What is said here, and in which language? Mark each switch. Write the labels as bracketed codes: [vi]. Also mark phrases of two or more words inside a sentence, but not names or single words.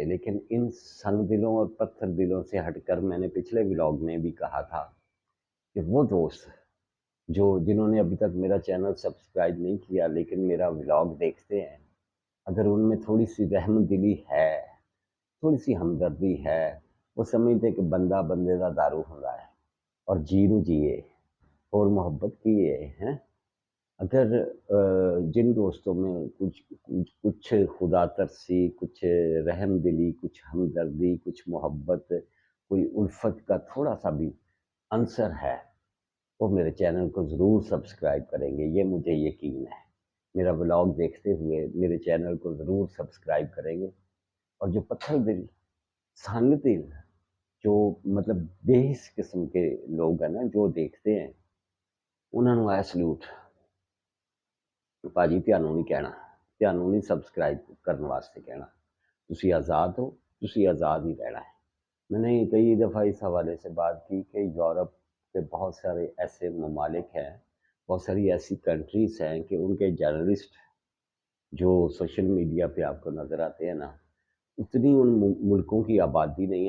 [ur] لیکن ان سنگ دلوں اور پتھر دلوں سے ہٹ کر میں نے پچھلے ولاگ میں بھی کہا تھا کہ وہ دوست جنہوں نے ابھی تک میرا چینل سبسکرائب نہیں کیا لیکن میرا ولاگ دیکھتے ہیں، اگر ان میں تھوڑی سی رحم دلی ہے، تھوڑی سی ہمدردی ہے، وہ سمجھتے کہ [pa] بندہ بندے دا دارو ہوندا ہے [ur] اور جی نو جیے اور محبت کیے ہیں۔ اگر جن دوستوں میں کچھ خدا ترسی، کچھ رحم دلی، کچھ ہمدردی، کچھ محبت، کوئی الفت کا تھوڑا سا بھی عنصر ہے، وہ میرے چینل کو ضرور سبسکرائب کریں گے، یہ مجھے یقین ہے۔ میرا ولاگ دیکھتے ہوئے میرے چینل کو ضرور سبسکرائب کریں گے۔ اور جو پتھر دل، سنگ دل، جو مطلب بے حس قسم کے لوگ ہیں نا جو دیکھتے ہیں، انہوں نے آیا سلوٹ [pa] ਭਾਜੀ ਤੁਹਾਨੂੰ ਨਹੀਂ ਕਹਿਣਾ, ਤੁਹਾਨੂੰ ਨਹੀਂ ਸਬਸਕ੍ਰਾਈਬ ਕਰਨ ਵਾਸਤੇ ਕਹਿਣਾ, ਤੁਸੀਂ [ur] آزاد ہو, ਤੁਸੀਂ آزاد ہی رہنا ہے. میں نے کئی دفعہ اس حوالے سے بات کی کہ یورپ کے بہت سارے ایسے ممالک ہیں، بہت ساری ایسی کنٹریز ہیں کہ ان کے جرنلسٹ جو [en] social media [ur] پہ آپ کو نظر آتے ہیں نا، اتنی ان ملکوں کی آبادی نہیں ہے.